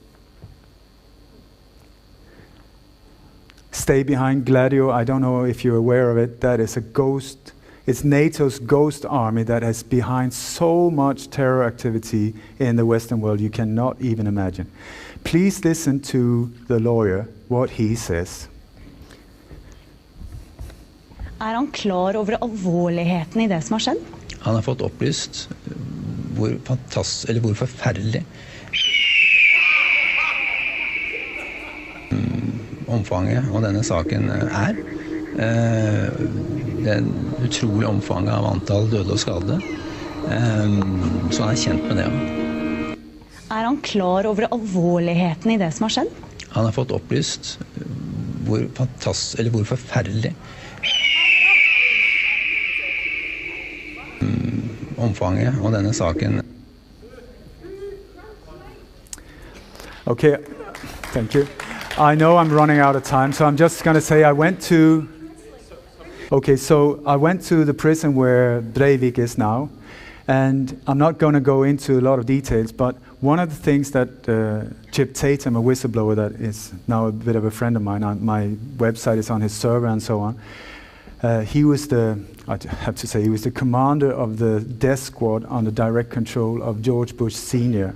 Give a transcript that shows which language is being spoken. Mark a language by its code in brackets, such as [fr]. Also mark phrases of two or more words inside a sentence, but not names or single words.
[en] Stay Behind Gladio, I don't know if you're aware of it, that is a ghost, it's NATO's ghost army that is behind so much terror activity in the Western world you cannot even imagine. Please listen to the lawyer, what he says. [no] Er han klar over alvorligheten I det som har skjedd? Han har fått opplyst hvor forferdelig omfanget av denne saken det utrolige omfanget av antall døde og skadede. Så han kjent med det. Han klar over alvorligheten I det som har skjedd? Han har fått opplyst hvor forferdelig omfanget av denne saken. [en] Okay, thank you. I know I'm running out of time, so I'm just going to say I went to the prison where Breivik is now, and I'm not going to go into a lot of details, but one of the things that Chip Tatum, a whistleblower that is now a bit of a friend of mine, on my website is on his server and so on, he was the commander of the death squad under direct control of George Bush Sr.